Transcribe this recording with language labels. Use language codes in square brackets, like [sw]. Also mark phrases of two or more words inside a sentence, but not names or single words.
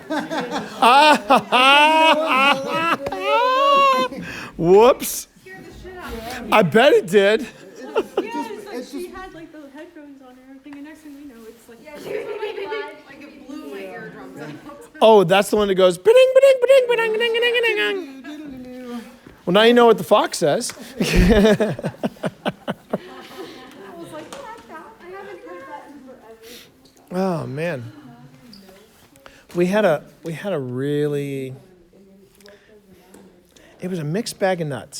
[en] Whoops. Scared the shit out of me. I bet it did. Yeah, it's like she had like the headphones on and everything, and next thing we know, it's like Yeah, she was like it blew my eardrums out. Oh, that's the one that goes ba-ding, ba-ding, ba-ding, ba-ding, ba-ding, ba-ding, ba-ding, ba-ding. Well, now you know what the fox says. I was like, oh, I haven't heard that in forever. Oh man. We had a really. It was a mixed bag of nuts.